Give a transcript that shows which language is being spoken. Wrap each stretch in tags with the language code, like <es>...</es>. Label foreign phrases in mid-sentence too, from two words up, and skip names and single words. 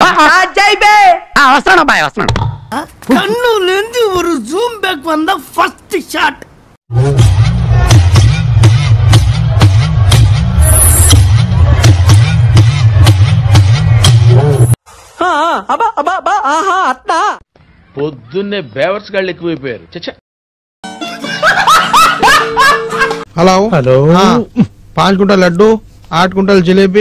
<te>వస్తున్నాను అబ్బాయి వస్తున్నాను.</te> <ta>கண்ணுலேந்து ஒரு</ta> <en>zoom back</en> <ta>வந்த</ta> <en>first shot.</en> <te>పొద్దున్నే బేవర్స్ గాళ్ళు ఎక్కువైపోయారు. హలో హలో 5 కుంటల్ లడ్డు 8 కుంటల్ జిలేబీ</te>